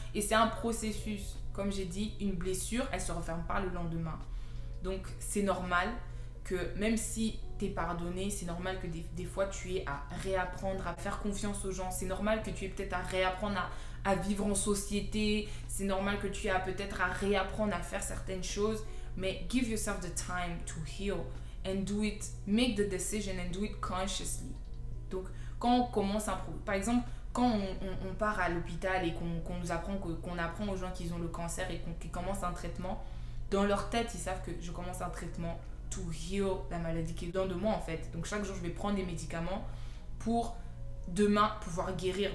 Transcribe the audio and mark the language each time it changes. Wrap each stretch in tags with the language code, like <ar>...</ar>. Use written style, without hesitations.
<fr>Et c'est un processus. Comme j'ai dit, une blessure, elle se referme pas le lendemain. Donc c'est normal que même si t'es pardonné, c'est normal que des fois tu aies à réapprendre à faire confiance aux gens. C'est normal que tu aies peut-être à réapprendre à vivre en société. C'est normal que tu aies peut-être à réapprendre à faire certaines choses.</fr> <en>Mais give yourself the time to heal. And do it, make the decision and do it consciously.</en> <fr>Donc, quand on commence par exemple, quand on part à l'hôpital et qu'on apprend aux gens qu'ils ont le cancer et qu'ils commencent un traitement, dans leur tête, ils savent que je commence un traitement</fr> <en>to heal</en> <fr>la maladie qui est dans de moi en fait. Donc, chaque jour, je vais prendre des médicaments pour demain pouvoir guérir.</fr>